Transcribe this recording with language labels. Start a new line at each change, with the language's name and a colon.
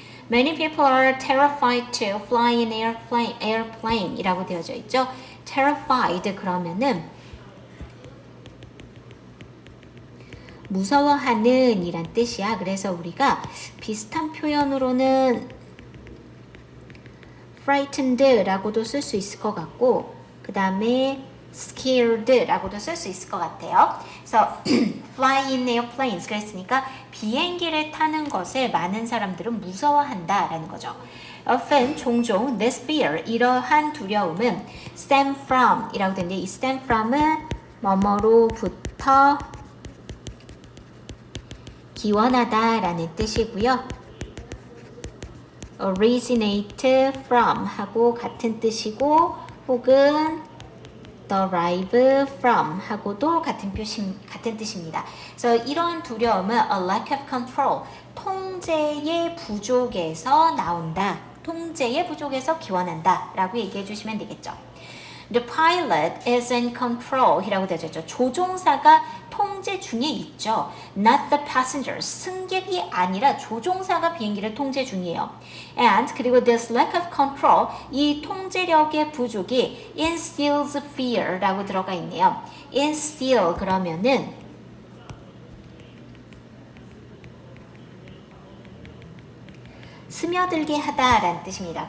English: Many people are terrified to fly in airplane
Korean: 이라고 되어져 있죠. terrified 그러면은 무서워하는 이란 뜻이야. 그래서 우리가 비슷한 표현으로는 frightened라고도 쓸 수 있을 것 같고 그 다음에 scared라고도 쓸 수 있을 것 같아요. 그래서 fly in airplanes 그랬으니까 비행기를 타는 것을 많은 사람들은 무서워한다라는 거죠. often 종종
English: this fear
Korean: 이러한 두려움은 stem from 이라고 되는데 이 stem from은 뭐뭐로부터 기원하다라는 뜻이고요. originate from 하고 같은 뜻이고 혹은 derive from 하고도 같은 뜻입니다. 그래서 이런 두려움은
English: a lack of control,
Korean: 통제의 부족에서 나온다. 통제의 부족에서 기원한다 라고 얘기해 주시면 되겠죠.
English: The pilot is in control
Korean: 이라고 되어 있죠. 조종사가 통제 중에 있죠.
English: Not the passengers.
Korean: 승객이 아니라 조종사가 비행기를 통제 중이에요. And 그리고
English: this lack of control
Korean: 이 통제력의 부족이
English: instills fear
Korean: 라고 들어가 있네요. instill 그러면은 스며들게 하다라는 뜻입니다.